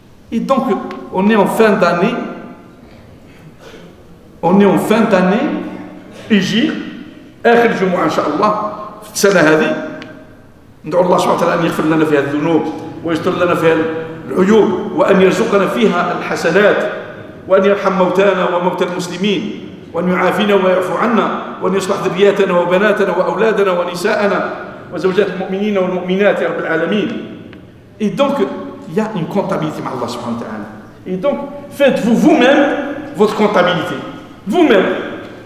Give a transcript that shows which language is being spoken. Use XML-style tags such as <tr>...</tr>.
<fr>Et donc, on est en fin d'année. On est en fin d'année.</fr> <ar>Hijr, آخر جمعة إن شاء الله في السنة هذه. ندعو الله سبحانه وتعالى أن يغفر لنا فيها الذنوب ويستر لنا فيها العيوب وأن يرزقنا فيها الحسنات وأن يرحم موتانا وموتى المسلمين وأن يعافينا ويعفو عنا وأن يصلح ذرياتنا وبناتنا وأولادنا ونساءنا وزوجات المؤمنين والمؤمنات يا رب العالمين.</ar> <fr>Et donc, il y a une comptabilité avec Allah subhanahu wa ta'ala. Et donc, faites-vous vous-même votre comptabilité. Vous-même.</fr>